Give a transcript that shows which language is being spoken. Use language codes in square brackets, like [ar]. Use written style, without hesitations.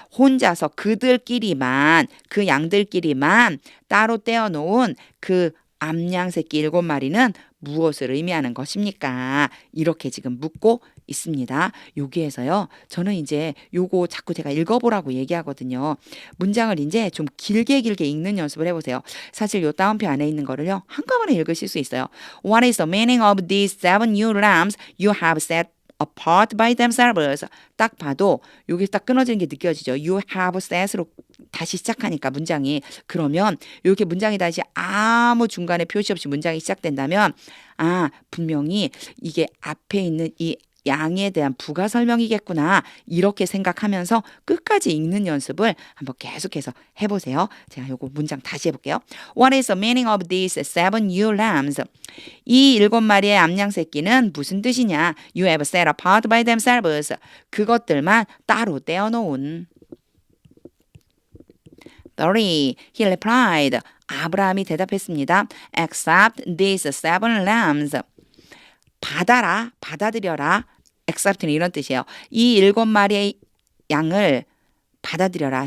[ko] 혼자서 그들끼리만, 그 양들끼리만 따로 떼어 놓은 그 암양 새끼 7마리는 무엇을 의미하는 것입니까? 이렇게 지금 묻고 있습니다. 여기에서요. 저는 이제 요거 자꾸 제가 읽어보라고 얘기하거든요. 문장을 이제 좀 길게 읽는 연습을 해보세요. 사실 요 다운표 안에 있는 거를요. 한꺼번에 읽으실 수 있어요. [en] What is the meaning of these 7 ewe lambs you have set apart by themselves? [ko] 딱 봐도 여기 딱 끊어지는 게 느껴지죠. [en] You have set [ko] 으로 다시 시작하니까 문장이. 그러면 이렇게 문장이 다시 아무 중간에 표시 없이 문장이 시작된다면 분명히 이게 앞에 있는 이 양에 대한 부가 설명이겠구나 이렇게 생각하면서 끝까지 읽는 연습을 한번 계속해서 해보세요. 제가 요거 문장 다시 해볼게요. [en] What is the meaning of these 7 ewe lambs? [ko] 이 7마리의 암양 새끼는 무슨 뜻이냐? [en] You have set apart by themselves. [ko] 그것들만 따로 떼어놓은. [en] 30. He replied. [ko] 아브라함이 대답했습니다. [en] Accept these 7 lambs. [ko] 받아들여라. accept는 이런 뜻이에요. 이 7마리의 양을 받아들여라.